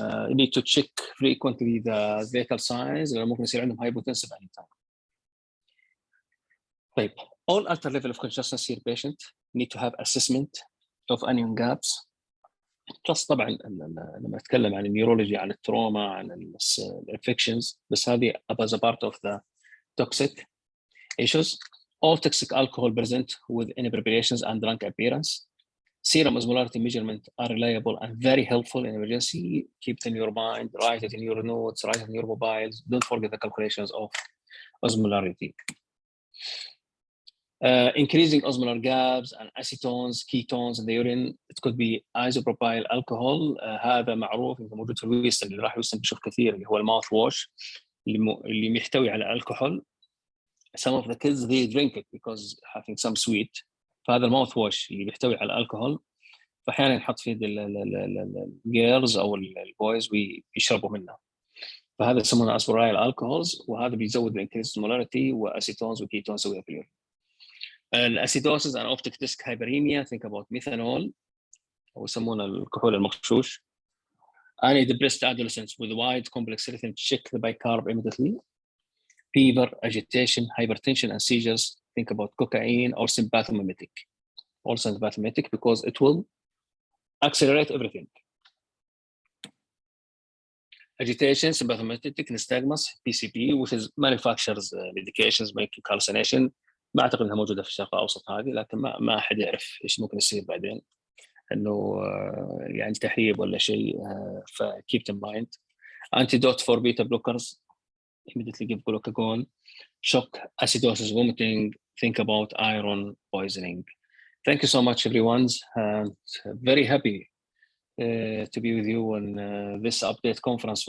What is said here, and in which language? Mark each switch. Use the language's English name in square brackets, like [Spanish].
[English] You need to check frequently the vital signs، [Arabic] لأنه ممكن يصير عندهم [English] hypotensive anytime. طيب, all alter level of consciousness here patient need to have assessment of anion gaps. [Arabic] Plus طبعا لما اتكلم عن النيورولوجي، عن التروما، عن الانفكشنز، بس هذه [English] as a part of the toxic issues. All toxic alcohol present with any preparations and drunk appearance. Serum osmolarity measurement are reliable and very helpful in emergency. Keep it in your mind, write it in your notes, write it in your mobiles. Don't forget the calculations of osmolarity. Increasing osmolar gaps and acetones, ketones in the urine. It could be isopropyl alcohol. [Arabic] هذا معروف، موجود في الويستن، اللي راح الويستن بشوف كثير، اللي هو الماوث واش اللي محتوي على الكحول. [English] Some of the kids they drink it because having some sweet. [Arabic] فهذا الماوث واش اللي بيحتوي على الكحول، فاحيانا ينحط في الجيرلز او البويز ويشربوا منه. فهذا يسمونه اسبرايل الكحولز، وهذا بيزود الانكريس مولاريتي واسيتونز وكيتونز سويها في اليورين. [English] الاسيدوسز and optic disc hyperemia, think about methanol [Arabic] او يسمونه الكحول المغشوش. [English] Any depressed adolescents with wide complex rhythm, check the bicarb immediately. Fever, agitation, hypertension and seizures, think about cocaine or sympathometric. Or sympathometric because it will accelerate everything. Agitation, sympathometric, nystagmus, PCP, which is manufacturers medications making hallucination. [Arabic] ما اعتقد انها موجوده في الشرق الاوسط هذه، لكن ما احد يعرف ايش ممكن يصير بعدين، انه يعني تهريب ولا شيء. [English] ف keep in mind. Antidote for beta blockers, immediately give glucagon. Shock, acidosis, vomiting, think about iron poisoning. Thank you so much everyone. Very happy to be with you on this update conference.